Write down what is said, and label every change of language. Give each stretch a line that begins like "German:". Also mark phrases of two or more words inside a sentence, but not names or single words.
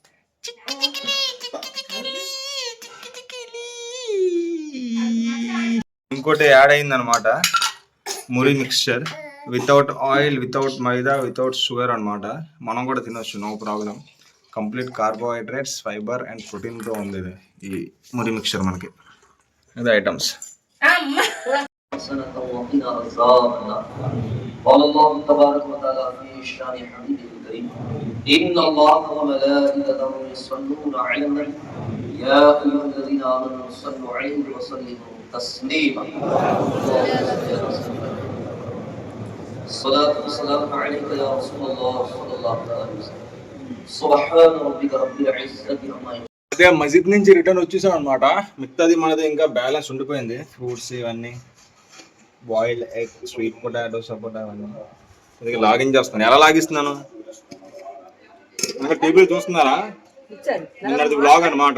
Telugu: ఇంకోటి యాడ్ అయింది అనమాట, మురి మిక్స్చర్,
English: without oil, without maida, without sugar
Telugu: అనమాట. మనం కూడా తినొచ్చు,
English: no problem. complete carbohydrates, fiber and protein
Telugu: ఉంది ఇది, ఈ మురి మిక్స్చర్ మనకి. ఇది ఐటమ్స్.
Arabic: قال الله تبارك وتعالى في شان حبيبه الكريم إن الله وملائكته يصلون على النبي يا أيها الذين آمنوا صلوا عليه وسلموا تسليما الصلاة والسلام عليك يا رسول الله صلى الله عليه وسلم سبحان ربك رب العزة عما يصفون.
Telugu: అదే మస్జిద్ నుంచి రిటర్న్ వచ్చేసాం అనమాట. మిగతాది మనది ఇంకా బ్యాలెన్స్ ఉండిపోయింది, ఫ్రూట్స్ ఇవన్నీ,
English: boiled egg, sweet potato,
Telugu: సపోటా అవన్నీ. ఇది లాగిన్ చేస్తాను. ఎలా లాగిస్తున్నాను ఇంకా టీవీ చూస్తున్నారా? నిన్నది వ్లాగ్ అనమాట.